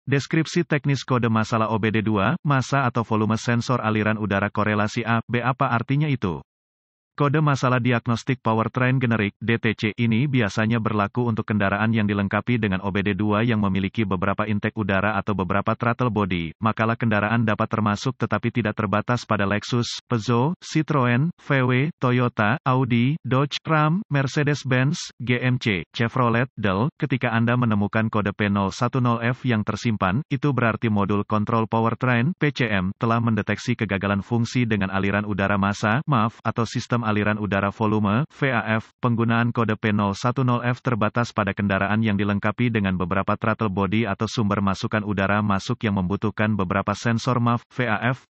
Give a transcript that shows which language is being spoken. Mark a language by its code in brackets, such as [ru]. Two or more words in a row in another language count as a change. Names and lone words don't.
[id] Deskripsi teknis kode masalah OBD2, massa atau volume sensor aliran udara korelasi A, B. Apa artinya itu? Kode masalah diagnostik powertrain generik (DTC) ini biasanya berlaku untuk kendaraan yang dilengkapi dengan OBD2 yang memiliki beberapa intake udara atau beberapa [en] throttle body. [id] Makalah kendaraan dapat termasuk tetapi tidak terbatas pada Lexus, Peugeot, Citroen, VW, Toyota, Audi, Dodge, Ram, Mercedes-Benz, GMC, Chevrolet, Dell. Ketika Anda menemukan kode P010F yang tersimpan, itu berarti modul kontrol powertrain (PCM) telah mendeteksi kegagalan fungsi dengan aliran udara massa (MAF) atau sistem aliran udara volume, VAF. Penggunaan kode P010F terbatas pada kendaraan yang dilengkapi dengan beberapa [en] throttle body [id] atau sumber masukan udara masuk yang membutuhkan beberapa sensor MAF, VAF.